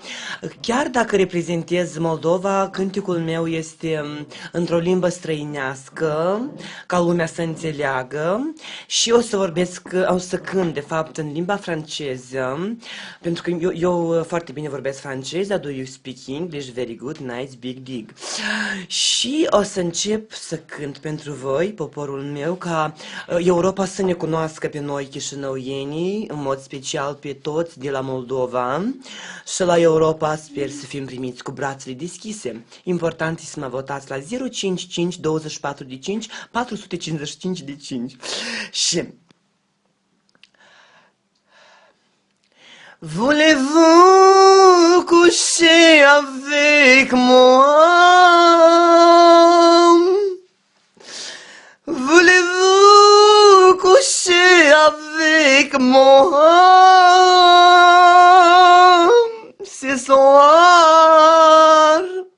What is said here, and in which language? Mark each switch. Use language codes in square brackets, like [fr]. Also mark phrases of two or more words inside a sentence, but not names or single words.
[ro] Chiar dacă reprezentez Moldova, cântecul meu este într-o limbă străinească, ca lumea să înțeleagă, și o să cânt, de fapt, în limba franceză, pentru că eu foarte bine vorbesc franceză. [en] Do you speak English? Very good, nice, big dig. [ro] Și o să încep să cânt pentru voi, poporul meu, ca Europa să ne cunoască pe noi chișinăuienii, în mod special pe toți de la Moldova, și la Europa sper să fim primiți cu brațele deschise. Important este să mă votați la 055 24 de 5 455 de 5. [fr] Și voulez-vous coucher avec moi? Voulez-vous coucher avec moi ce soir?